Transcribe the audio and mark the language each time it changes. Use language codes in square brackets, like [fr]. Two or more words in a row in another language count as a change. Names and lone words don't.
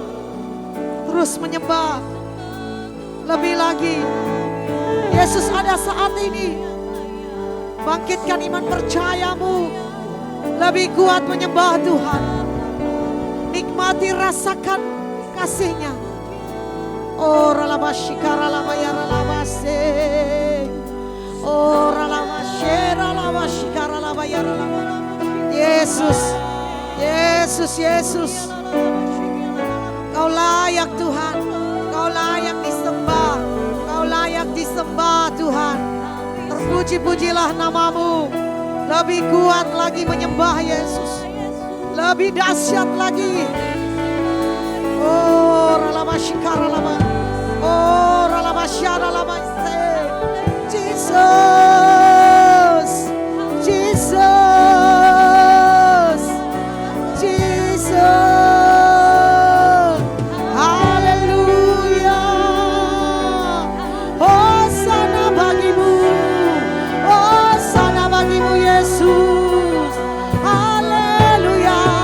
[id] Terus menyembah lebih lagi. Yesus ada saat ini, bangkitkan iman percayamu, lebih kuat menyembah Tuhan. Nikmati, rasakan kasih-Nya. Oh ralabashikara labayara labase. Oh ralabashera labashikara labayara labase. Yesus, Yesus, Yesus. Kau layak Tuhan, Kau layak disembah, Kau layak disembah Tuhan. Terpuji-pujilah namamu. Lebih kuat lagi menyembah Yesus, lebih dahsyat lagi. Oh ralabashikara labase. Oh ralabashara labase. Jesus, Jesus, Jesus. Haleluya. Hosana bagimu, Hosana bagimu Yesus. Haleluya.